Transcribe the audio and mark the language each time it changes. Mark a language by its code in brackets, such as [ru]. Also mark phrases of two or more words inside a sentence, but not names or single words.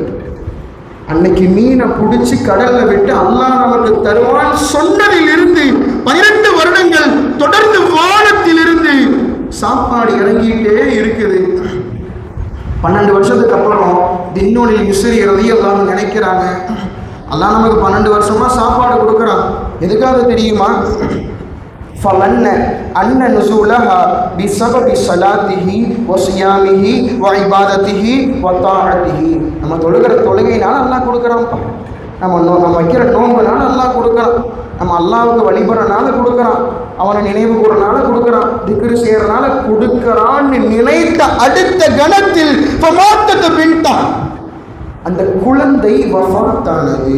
[ta] அன்னைக்கு மீனை பிடிச்சி கடல்ல விட்டு அல்லாஹ் நமக்கு தருவான் சொன்னதில் இருந்து 12 வருடங்கள் தொடர்ந்து வானத்திலிருந்து சாப்பாடு இறங்கிட்டே இருக்குது. 12 வருஷத்துக்கு அப்புறம் தின்னூனில் மிஸ்ரி ரலியல்லாஹு நினைக்கிறாங்க, அல்லாஹ் நமக்கு 12 வருஷமா சாப்பாடு கொடுக்குறான், எதுக்காக தெரியுமா, [ar] فَلَنَّ أَنَّ نُزُولَهَا بِسَبَبِ صَلَاتِهِ وَصِيَامِهِ وَعِبَادَتِهِ وَطَاعَتِهِ. [ta] நம்ம தொழுகிற தொழுகையினால அல்லாஹ் கொடுக்குறான்ப்பா, நம்ம வைக்கிற நோன்புனால அல்லாஹ் கொடுக்குறான், நம்ம அல்லாஹ்வுக்கு வழிபடுறனால கொடுக்குறான், அவனை நினைவு கூறனால கொடுக்குறான், திக்ரு செய்ய இருக்கிறான்னு நினைத்த அடுத்த கணத்தில் அந்த குழந்தை வஃபாத்தானது.